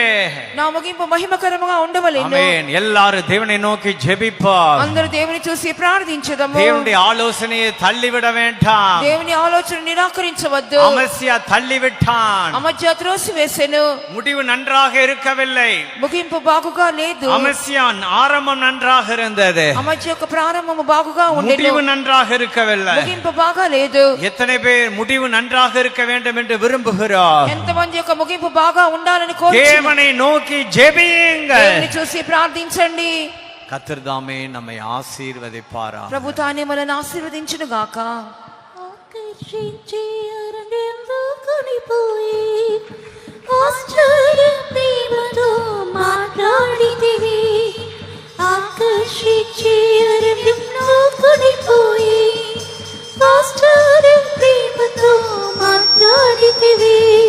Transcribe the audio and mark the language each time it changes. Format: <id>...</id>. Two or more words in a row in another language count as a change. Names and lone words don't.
<te>నా ముగింపు మహిమకరముగా ఉండవలెను.</te> <ta>ஆமென். எல்லாரும் தேவனை நோக்கி ஜெபிப்போம்.</ta> <te>అందరూ దేవుని చూసి ప్రార్థించదము.</te> <ta>தேவனுடைய ஆலோசனையை தள்ளிவிட வேண்டாம்.</ta> <te>దేవుని ఆలోచన నిరాకరించవద్దు.</te> <ta>அமத்சியா தள்ளிவிட்டான்.</ta> <te>అమధ్య త్రోసివేసెను.</te> <ta>முடிவு நன்றாக இருக்கவில்லை.</ta> <te>ముగింపు బాగుగా లేదు.</te> <ta>அமத்சியா ஆரம்பம் நன்றாக இருந்தது.</ta> <te>అమధ్య యొక్క ప్రారంభము బాగుగా ఉండెను.</te> <ta>முடிவு நன்றாக இருக்கவில்லை.</ta> <te>ముగింపు బాగా లేదు.</te> <ta>எத்தனை பேர் முடிவு நன்றாக இருக்க வேண்டும் என்று விரும்புகிறார்?</ta> <te>ఎంతమంది యొక్క ముగింపు బాగా ఉండాలని కోరుచున్నారు?</te> <ta>தேவனை நோக்கி ஜெபியுங்கள்.</ta> <te>దేవుని చూసి ప్రార్థించండి.</te> <ta>கர்த்தர் தாமே நம்மை ஆசீர்வதிப்பாராக.</ta> <te>ప్రభు తానే మనల్ని ఆశీర్వదించును గాక. ఆకర్షించి అరణ్యంలో కొనిపోయి ఆశ్చర్య ప్రేమతో మాట్లాడితివి. ఆకర్షించి అరణ్యంలో కొనిపోయి ఆశ్చర్య ప్రేమతో మాట్లాడితివి.</te>